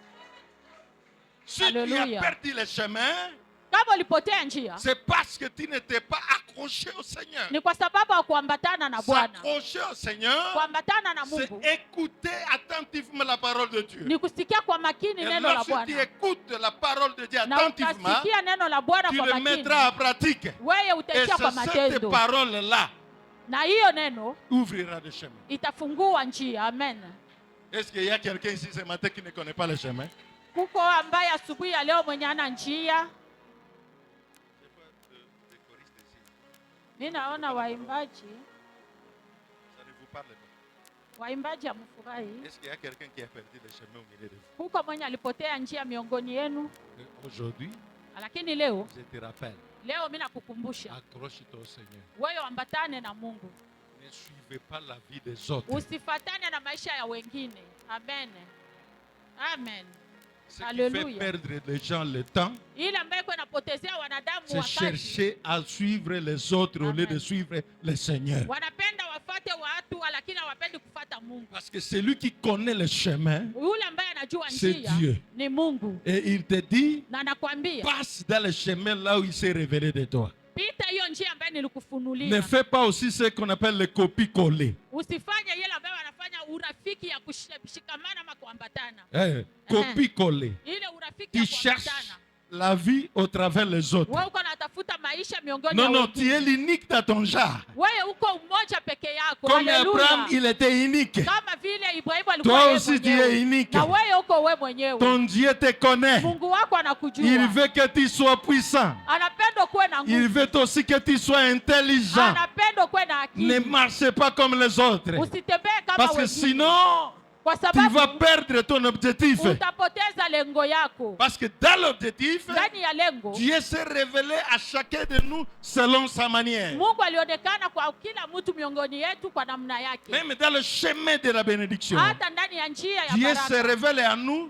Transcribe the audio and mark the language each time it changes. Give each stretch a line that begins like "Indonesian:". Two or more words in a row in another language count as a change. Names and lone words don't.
French: Si tu as Alléluia. perdu le chemin,
Swahili: Kama ulipotea njia,
French: c'est parce que tu n'étais pas accroché au Seigneur.
Swahili: ni kwa sababu ya kuambatana na Bwana.
French: S'accrocher au Seigneur,
Swahili: Kuambatana na
French: c'est
Swahili: Mungu
French: écouter attentivement la parole de Dieu.
Swahili: ni kusikia kwa makini
French: Et
Swahili: neno la
French: lorsque tu
Swahili: Bwana,
French: écoutes la parole de Dieu
Swahili: na
French: attentivement,
Swahili: ukasikia neno la Bwana
French: tu
Swahili: kwa
French: le
Swahili: makini,
French: mettras en pratique.
Swahili: wewe
French: Et
Swahili: utaitia kwa
French: c'est cette
Swahili: matendo,
French: parole-là
Swahili: na hiyo neno
French: ouvrira le chemin.
Swahili: itafungua njia. Amen.
French: Est-ce qu'il y a quelqu'un ici ce matin qui ne connaît pas le chemin?
Swahili: Kuko ambaye asubuhi ya leo mwenye ana njia. Mimi naona waimbaji,
French: Ça ne vous parle pas.
Swahili: waimbaji amfurahi.
French: Est-ce qu'il y a quelqu'un qui a perdu le chemin au milieu de vous?
Swahili: Kuko mwenye alipotea njia miongoni yenu,
French: Aujourd'hui,
Swahili: lakini leo
French: je te rappelle,
Swahili: mimi nakukumbusha
French: accroche-toi au Seigneur.
Swahili: wewe ambatane na Mungu,
French: Ne suivez pas la vie des autres.
Swahili: usifatane na maisha ya wengine. Amen. Amen.
French: Ce qui fait Alléluia. perdre les gens le temps,
Swahili: Ile ambayo iko inapotezea wanadamu
French: c'est
Swahili: wakati
French: chercher à suivre les autres au lieu Amen. de suivre le Seigneur.
Swahili: wanapenda wafate watu, lakini hawapendi kufata Mungu.
French: Parce que celui qui connaît le chemin,
Swahili: Yule ambaye anajua
French: c'est
Swahili: njia
French: Dieu.
Swahili: ni Mungu,
French: Et il te dit,
Swahili: na nakwambia
French: passe dans le chemin là où il s'est révélé de toi.
Swahili: pita hiyo njia ambayo
French: Ne
Swahili: nilikufunulia.
French: fais pas aussi ce qu'on appelle le copie-coller.
Swahili: Usifanye yale ambayo wanafanya urafiki ya kushikamana ama kuambatana.
French: Copie-coller.
Swahili: Ile urafiki
French: Tu
Swahili: ya
French: cherches
Swahili: kuambatana.
French: la vie au travers les autres.
Swahili: Wewe uko natafuta maisha miongoni
French: Non,
Swahili: mwa
French: non, tu
Swahili: wengine.
French: es l'unique dans ton genre.
Swahili: Wewe uko umoja peke yako.
French: Comme Abraham, Haleluya. il était unique.
Swahili: Kama vile Ibrahimu alikuwa
French: Toi
Swahili: yeye
French: aussi, tu
Swahili: mwenyewe.
French: es unique.
Swahili: Na wewe uko wewe mwenyewe.
French: Ton Dieu te connaît.
Swahili: Mungu wako anakujua.
French: Il veut que tu sois puissant.
Swahili: Anapenda kuwe na
French: Il
Swahili: nguvu.
French: veut aussi que tu sois intelligent.
Swahili: Anapenda kuwe na
French: Ne
Swahili: akili.
French: marchez pas comme les autres.
Swahili: Usitembee kama
French: Parce que
Swahili: wengine.
French: sinon,
Swahili: Kwa
French: tu vas
Swahili: sababu
French: perdre ton objectif.
Swahili: utapoteza lengo yako.
French: Parce que dans l'objectif,
Swahili: Ndani ya lengo
French: Dieu s'est révélé à chacun de nous selon sa manière.
Swahili: Mungu alionekana kwa kila mtu miongoni yetu kwa namna yake.
French: Même dans le chemin de la bénédiction,
Swahili: Hata ndani ya njia ya
French: Dieu se
Swahili: baraka.
French: révèle à nous,